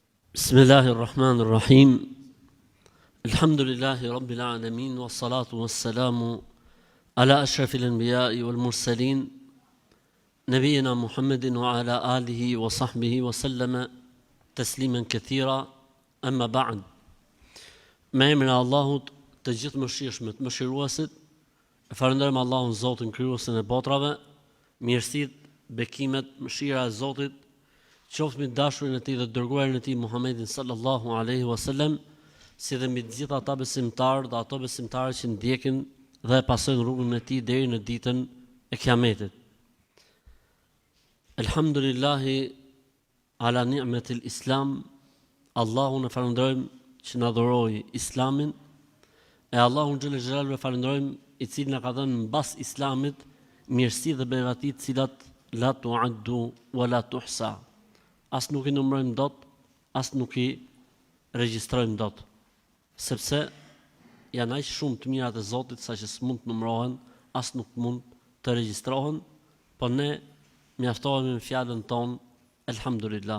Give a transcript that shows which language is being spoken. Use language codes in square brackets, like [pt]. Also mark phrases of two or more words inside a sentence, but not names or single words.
[ar] بسم الله الرحمن الرحيم الحمد لله رب العالمين والصلاة والسلام على أشرف الأنبياء والمرسلين نبينا محمد وعلى آله وصحبه وسلم تسليما كثيرا أما بعد [sq] me emrin e Allahut të gjithë mëshirshëm të mëshiruesit, falenderojmë Allahun Zotin krijuesin e botrave, mirësitë, bekimet, mëshira e Zotit qoftë mbi dashurin e tij dhe dërguarin e tij Muhammedin [ar] صلى الله عليه وسلم, [sq] si dhe mbi të gjithë ata besimtarë dhe ato besimtarë që ndjekin dhe pasojnë rrugën e tij deri në ditën e Kiametit. [ar] الحمد لله على نعمة الإسلام, [sq] Allahun e falenderojmë që na dhuroi Islamin, e Allahun [ar] جل جلاله [sq] falenderojmë i cili na ka dhënë mbas Islamit mirësi dhe begati të cilat [ar] لا تعد ولا تحصى. [sq] As nuk i numërojmë dot, as nuk i regjistrojmë dot, sepse janë aq shumë të mirat e Zotit sa që s'mund të numërohen, as nuk mund të regjistrohen, po ne mjaftohemi me fjalën tonë elhamdulillah.